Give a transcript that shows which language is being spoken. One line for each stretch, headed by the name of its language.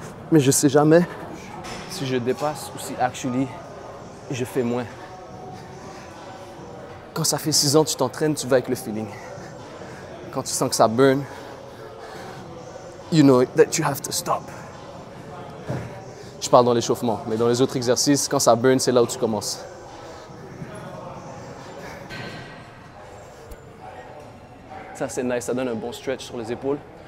French: Mais je sais jamais si je dépasse ou si actually je fais moins. Quand ça fait 6 ans que tu t'entraînes, tu vas avec le feeling. Quand tu sens que ça burn,
English: you know that you have to stop.
French: Je parle dans l'échauffement, mais dans les autres exercices, quand ça burn, c'est là où tu commences. Ça, c'est nice, ça donne un bon stretch sur les épaules.